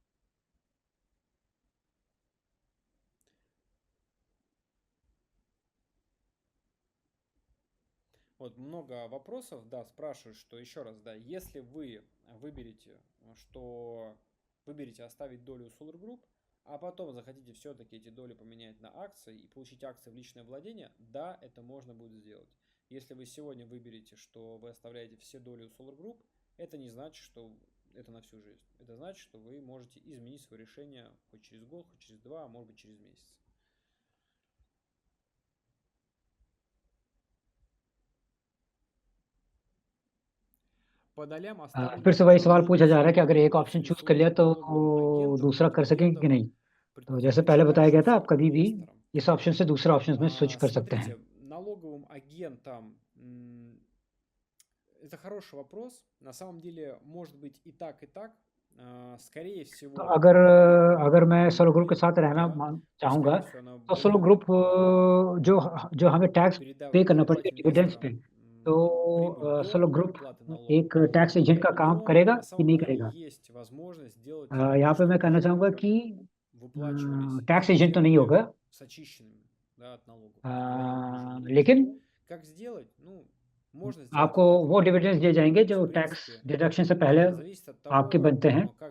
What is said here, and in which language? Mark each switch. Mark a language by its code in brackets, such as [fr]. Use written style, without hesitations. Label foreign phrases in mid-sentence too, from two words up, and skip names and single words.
[ru] Вот много вопросов, да, спрашивают, что еще раз, да, если вы выберете, выберете оставить долю у Solar Group, а потом захотите все-таки эти доли поменять на акции и получить акции в личное владение, да, это можно будет сделать. Если вы сегодня выберете, что вы оставляете все доли у Solar Group, это не значит, что это на всю жизнь. Это значит, что вы можете изменить свое решение хоть через год, хоть через 2, а может быть через месяц. [hi] फिर से वही सवाल पूछा जा रहा है कि अगर एक ऑप्शन चूज कर लिया तो दूसरा कर सकेंगे कि नहीं। तो जैसे पहले बताया गया था, आप कभी भी इस ऑप्शन से दूसरे ऑप्शन में स्विच कर सकते हैं। [ru] Налоговым агентам это хороший вопрос. На самом деле, может быть и так, и так. Скорее всего. [hi] तो अगर मैं सोलो ग्रुप के साथ रहना चाहूँगा, तो सोलो ग्रुप जो हमें टैक्स पे करना पड़ेगा डिविडेंड्स पे, तो सोलो ग्रुप एक [en] tax agent [hi] का काम करेगा कि नहीं करेगा? यहाँ पे मैं कहना चाहूँगा कि [en] tax agent [hi] तो नहीं होगा, लेकिन आपको वो डिविडेंड्स दिए जाएंगे जो [en] tax deduction [hi] से पहले आपके बनते हैं।